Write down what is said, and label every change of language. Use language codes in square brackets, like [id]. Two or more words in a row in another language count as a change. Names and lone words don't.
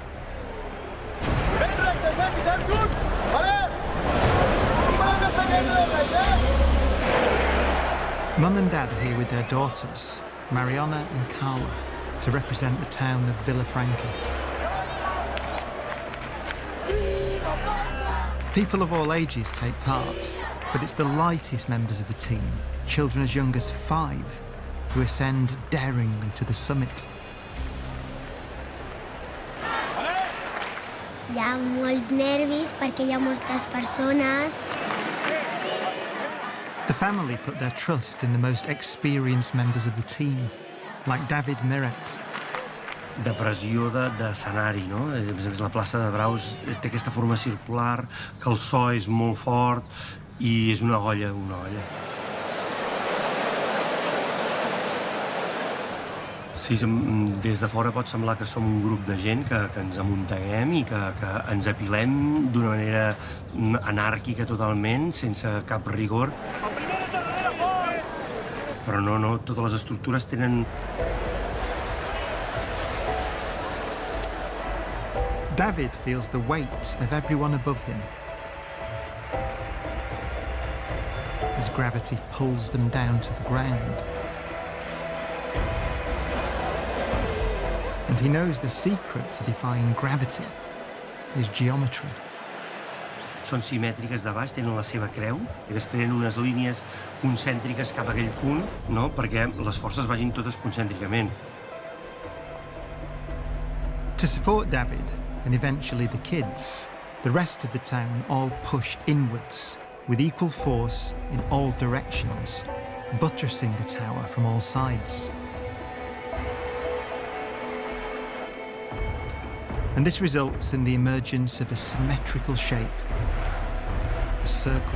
[en] Mum and Dad are here with their daughters, Mariana and Carla, to represent the town of Vilafranca. People of all ages take part, but it's the lightest members of the team, children as young as 5, who ascend daringly to the summit. [ca] Hi ha molts nervis perquè hi ha moltes persones. [en] The family put their trust in the most experienced members of the team, like David Miret. [ca] De pressió d'escenari, no? Per exemple, la plaça de Braus té aquesta forma circular, que el so és molt fort i és una olla, una olla. Sí, des de fora pot semblar que som un grup de gent que ens amunteguem i que ens apilem d'una manera anàrquica totalment, sense cap rigor. Però no, totes les estructures tenen... [en] David feels the weight of everyone above him as gravity pulls them down to the ground. And he knows the secret to defying gravity is geometry. [ca] Són simètriques de baix, tenen la seva creu, i es creen unes línies concèntriques cap a aquell punt, no? Perquè les forces vagin totes concèntricament. [en] To support David, and eventually the kids, the rest of the town all pushed inwards with equal force in all directions, buttressing the tower from all sides. And this results in the emergence of a symmetrical shape, a circle.